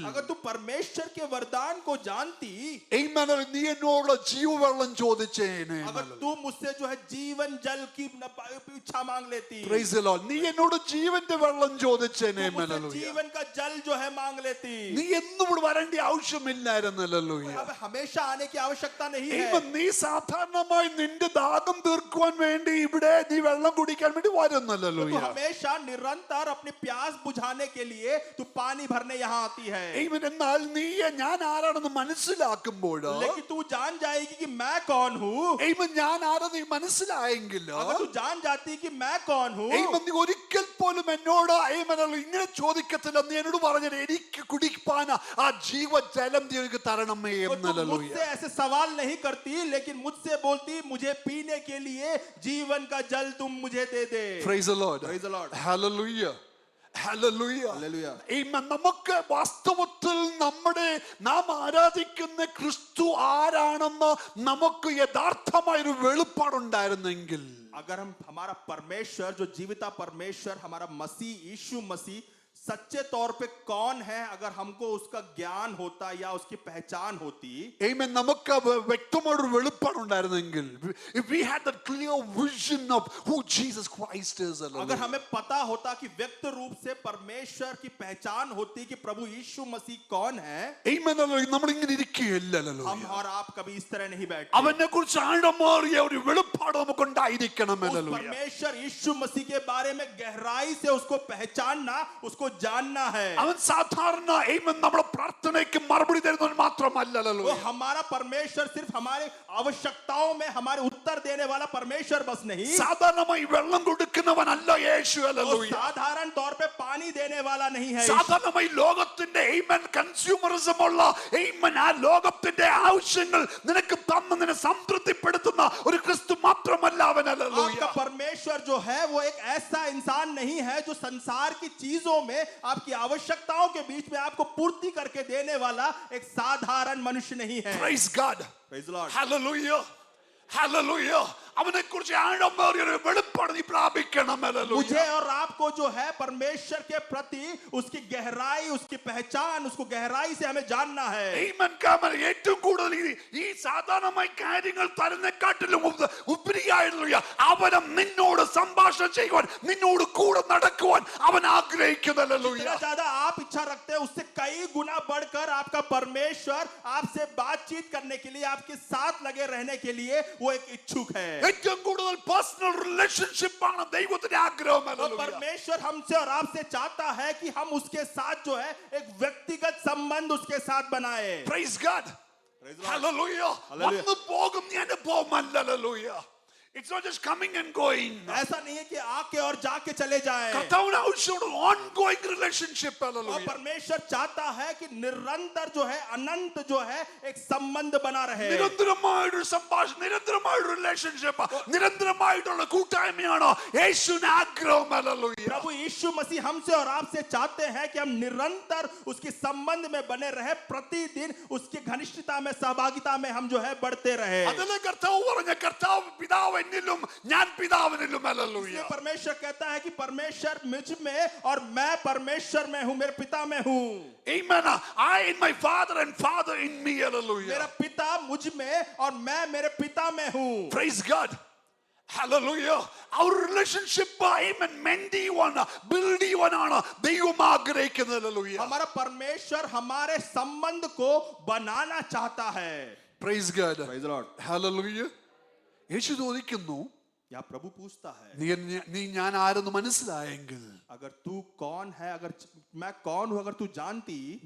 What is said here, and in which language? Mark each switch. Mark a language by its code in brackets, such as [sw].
[hi] अगर तू परमेश्वर के वरदान को जानती, [ml] നീ എന്നോട് ജീവവെള്ളം ചോദിച്ചേനെ. [hi] अगर तू मुझसे जो है जीवन जल की इच्छा मांग लेती, [en] Praise the Lord. [ml] നീ എന്നോട് ജീവന്റെ വെള്ളം ചോദിച്ചേനെ. [hi] तू मुझसे जीवन का जल जो है मांग लेती, [ml] നീ എന്നും ഇവിടെ വരേണ്ട ആവശ്യമില്ലായിരുന്നല്ലോ. [hi] अब हमेशा आने की आवश्यकता नहीं है। [ml] നീ സാധാരണമായി നിന്റെ ദാഹം തീർക്കുവാൻ വേണ്ടി ഇവിടെ നീ വെള്ളം കുടിക്കാൻ വേണ്ടി വരുന്നല്ലോ. [hi] तू हमेशा निरंतर अपनी प्यास बुझाने के लिए तू पानी भरने यहाँ आती है। [ml] എന്നാൽ നീ ഞാൻ ആരാണെന്ന് മനസ്സിലാക്കുമ്പോൾ, [hi] लेकिन तू जान जाएगी कि मैं कौन हूँ। [ml] ഞാൻ ആരെന്ന് മനസ്സിലായെങ്കിൽ, [hi] अगर तू जान जाती कि मैं कौन हूँ, [ml] നീ ഒരിക്കൽ പോലും എന്നോട് ഇങ്ങനെ ചോദിക്കത്തില്ല. നീ എന്നോട് പറഞ്ഞത് എനിക്ക് കുടിപ്പാൻ ആ ജീവജലം എനിക്ക് തരണമേ എന്നല്ലോ. [hi] मुझसे ऐसे सवाल नहीं करती, लेकिन मुझसे बोलती मुझे पीने के लिए जीवन का जल तुम मुझे दे दे। [en] Praise the Lord. Praise the Lord. Hallelujah. Hallelujah. Hallelujah. [ml] നമുക്ക് വാസ്തവത്തിൽ നാം ആരാധിക്കുന്ന ക്രിസ്തു ആരാണെന്ന് നമുക്ക് യഥാർത്ഥമായൊരു വെളിപ്പാടുണ്ടായിരുന്നെങ്കിൽ, [hi] अगर हमारा परमेश्वर जो जीविता परमेश्वर, हमारा मसीह यीशु मसीह सच्चे तौर पे कौन है, अगर हमको उसका ज्ञान होता या उसकी पहचान होती, [ml] നമുക്ക് വ്യക്തമായൊരു വെളിപ്പാടുണ്ടായിരുന്നെങ്കിൽ, [en] if we had that clear vision of who Jesus Christ is, [hi] अगर हमें पता होता कि व्यक्त रूप से परमेश्वर की पहचान होती कि प्रभु यीशु मसीह कौन है, [ml] നമ്മളിങ്ങനെ ഇരിക്കുകയല്ലല്ലോ. [hi] हम और आप कभी इस तरह नहीं बैठते। [ml] അവനെ കുറിച്ച് ആഴമേറിയ ഒരു വെളിപ്പാട് നമുക്ക് ഉണ്ടായിരിക്കണമല്ലോ. [hi] परमेश्वर यीशु मसीह के बारे में गहराई से उसको पहचानना, उसको जानना है। [ml] അവൻ സാധാരണ നമ്മുടെ പ്രാർത്ഥനയ്ക്ക് മറുപടി തരുന്നവൻ മാത്രമല്ലല്ലോ. [hi] वो हमारा परमेश्वर सिर्फ हमारे आवश्यकताओं में हमारे उत्तर देने वाला परमेश्वर बस नहीं, [ml] സാധാരണമായി വെള്ളം കൊടുക്കുന്നവനല്ല യേശു. [hi] वो साधारण तौर पे पानी देने वाला नहीं है। [ml] സാധാരണമായി ലോകത്തിന്റെ കൺസ്യൂമറിസം ഉള്ള ആ ലോകത്തിന്റെ ആവശ്യങ്ങൾ നിനക്ക് തന്ന് നിന്നെ സംതൃപ്തിപ്പെടുത്തുന്ന ഒരു ക്രിസ്തു മാത്രമല്ല അവനല്ലോ. [hi] आपका परमेश्वर जो है वो एक ऐसा इंसान नहीं है जो संसार की चीजों में आपकी आवश्यकताओं के बीच में आपको पूर्ति करके देने वाला एक साधारण मनुष्य नहीं है। [en] Praise God. Praise the Lord. Hallelujah. Hallelujah. [ml] അവനെ കുറിച്ച് ആഴമേറിയ ഒരു വെളിപ്പാട് നീ പ്രാപിക്കണം. [hi] मुझे और आपको जो है परमेश्वर के प्रति उसकी गहराई, उसकी पहचान, उसको गहराई से हमें जानना है। [ml] ഏറ്റവും കൂടുതൽ ഈ സാധാരണമായി കാര്യങ്ങൾ തരുന്നേക്കാട്ടിലും ഉപരിയായിട്ടുള്ള അവനെ നിന്നോട് സംഭാഷണം ചെയ്യുവാൻ, നിന്നോട് കൂടെ നടക്കുവാൻ അവൻ ആഗ്രഹിക്കുന്നല്ലോ. [hi] जितना ज्यादा आप इच्छा रखते हैं उससे कई गुना बढ़कर आपका परमेश्वर आपसे बातचीत करने के लिए, आपके साथ लगे रहने के लिए वो एक इच्छुक है। [ml] ഏറ്റവും കൂടുതൽ പേഴ്സണൽ റിലേഷൻ റിലേഷൻഷിപ്പ് ആണ് ദൈവത്തിന്റെ ആഗ്രഹം. [hi] और परमेश्वर हमसे और आपसे चाहता है कि हम उसके साथ जो है एक व्यक्तिगत संबंध उसके साथ बनाए. [en] Praise God. Praise the Lord. Hallelujah. Hallelujah. [ml] വന്നു പോകും ഈ അനുഭവമല്ല. Hallelujah. [en] It's not just coming and going. [hi] ऐसा नहीं है कि आके और जाके चले जाए. [ml] കർത്താവിന് ആവശ്യമുള്ള [en] ongoing relationship. [hi] और [en] Hallelujah. [hi] परमेश्वर चाहता है कि निरंतर जो है अनंत जो है एक संबंध बना रहे. [ml] നിരന്തരമായൊരു സംഭാഷണം, നിരന്തരമായൊരു റിലേഷൻഷിപ്പ്, നിരന്തരമായിട്ടുള്ള കൂട്ടായ്മയാണ് യേശുവിന്റെ ആഗ്രഹം. [en] Hallelujah. [hi] प्रभु यीशु मसीह हमसे और आपसे चाहते हैं कि हम निरंतर उसके संबंध में बने रहे, प्रतिदिन उसकी घनिष्ठता में सहभागिता में हम जो है बढ़ते रहे. [ml] അതല്ലേ കർത്താവ് പറഞ്ഞ കർത്താവ് പിതാവ് എന്നിലും ഞാൻ പിതാവിനിലും. [en] Hallelujah. [hi] इसलिए परमेश्वर कहता है कि परमेश्वर मुझ में और मैं परमेश्वर में हूं, मेरे पिता में हूं. [en] Amen. I in my father and father in me. [hi] मेरा [en] Hallelujah. [hi] पिता मुझ में और मैं मेरे पिता में हूं. [en] Praise God. Hallelujah. Our relationship, amen, [ml] മെൻഡിയുവാണ്, ബിൽഡിയുവാനാണ് ദൈവം ആഗ്രഹിക്കുന്നത്. [en] Hallelujah. [hi] हमारा परमेश्वर हमारे संबंध को बनाना चाहता है. [en] Praise God. Praise the Lord. [ml] Hallelujah. യേശു ചോദിക്കുന്നു, [hi] यहाँ प्रभु पूछता है, [ml] നീ ഞാൻ ആരെന്ന് മനസ്സിലായെങ്കിൽ [hi] अगर तू कौन है, अगर मैं कौन हूं, अगर तू जानती,